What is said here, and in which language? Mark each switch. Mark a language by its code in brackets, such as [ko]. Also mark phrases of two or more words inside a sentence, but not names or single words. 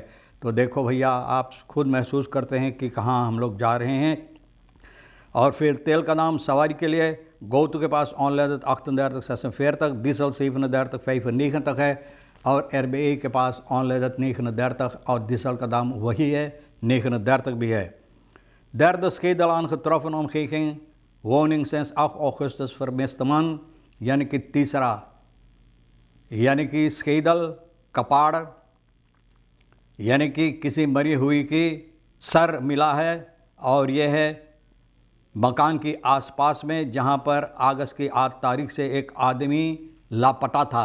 [hns] तो देखो भैया, आप खुद महसूस करते हैं कि कहाँ हम लोग जा रहे हैं। और फिर तेल का नाम सवारी के लिए गोतु के पास ऑनलाइन $38 डीजल $37 $95 है और RBA के पास ऑनलाइन $39 और डीजल का दाम वही है, $39 भी है। [nl] Derde schedel aangetroffen omgeving woning sinds 8 augustus vermiste man, [hns] यानी कि तीसरा, यानी कि स्केदल कपाड़, यानी कि किसी मरी हुई की सर मिला है और यह है मकान की आसपास में जहां पर अगस्त की 8 तारीख से एक आदमी लापता था।